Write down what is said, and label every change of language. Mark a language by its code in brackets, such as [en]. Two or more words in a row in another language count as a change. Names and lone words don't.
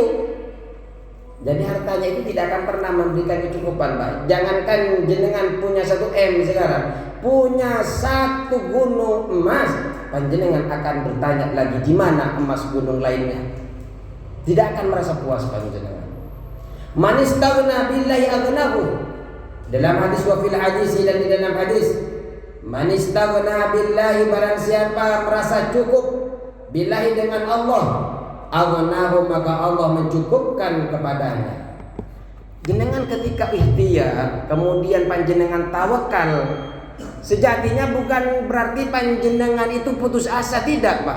[id] Jadi hartanya itu tidak akan pernah memberikan kecukupan, Pak. Jangankan jenengan punya 1 M sekarang, punya 1 gunung emas, panjenengan akan bertanya lagi di mana emas gunung lainnya. Tidak akan merasa puas panjenengan. [ar] من استغنى بالله أغناه. [id] Dalam hadis [ar] وفي الحديث, [id] dan di dalam hadis, [ar] من استغنى بالله, [id] barang siapa merasa cukup billahi dengan Allah, aghnahu, maka Allah mencukupkan kepadanya. Jenengan ketika ikhtiar, kemudian panjenengan tawakal, sejatinya bukan berarti panjenengan itu putus asa, tidak Pak.